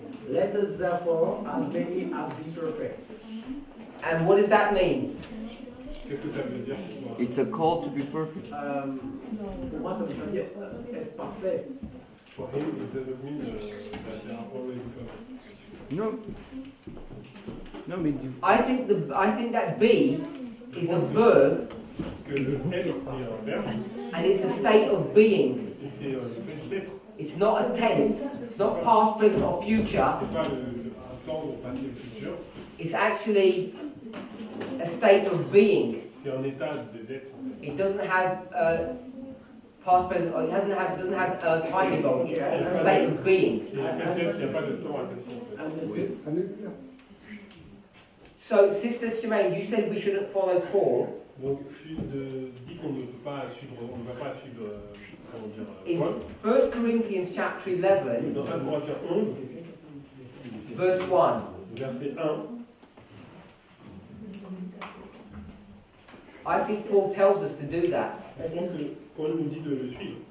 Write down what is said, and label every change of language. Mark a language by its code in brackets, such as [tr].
[en] Let us therefore, as many as be perfect. And what does that mean? [fr] Qu'est-ce que ça veut dire pour toi? [en] It's a call to be perfect. [fr] Pour moi, ça veut pas dire être parfait. [en] For him, it doesn't mean that they are already perfect. [fr] Non. Non, mais du... [en] I think that be is a verb [fr] Que le être, c'est un verbe, [en] and it's a state of being. [fr] et c'est le fait d'être. [en] It's not a tense. It's not past, present, or future. [fr] C'est pas un temps au passé ou futur, [en] It's actually a state of being. [fr] c'est un état d'être. [en] It doesn't have past, present, or it doesn't have time involved. It's a state of being. [fr] C'est le fait d'être, il n'y a pas de temps à passer. [en] So, Sister Shemaine, you said we shouldn't follow Paul. [fr] Donc tu dis qu'on ne peut pas suivre, on ne va pas suivre, comment dire, [en] In Paul. 1 Corinthians chapter 11, [fr] Dans 1 Corinthiens 11, [en] verse 1. [fr] verset 1, [en] I think Paul tells us to do that. [fr] je pense que Paul nous dit de le suivre.